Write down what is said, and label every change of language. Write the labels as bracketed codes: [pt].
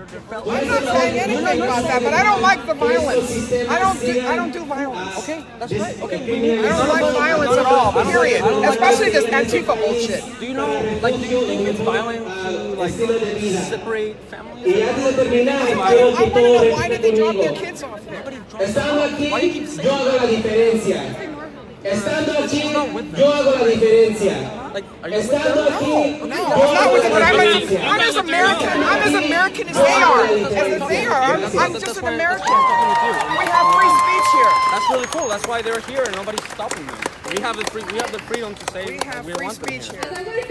[en] I'm not saying anything about that, but I don't like the violence. I don't do violence. Okay, that's right. Okay. I don't like violence at all, period. Especially this Antifa bullshit. Do you know, like, do you think it's violent to, like, separate families? I want to know, why did they drop their kids off there? [es] Estando aquí, yo hago la diferencia. Estando aquí, yo hago la diferencia. Estando aquí, [en] I'm not with it, but I'm as American. I'm as American as they are. As they are, I'm just an American. We have free speech here. That's really cool. That's why they're here and nobody's stopping them. We have the freedom to say we have free speech here. But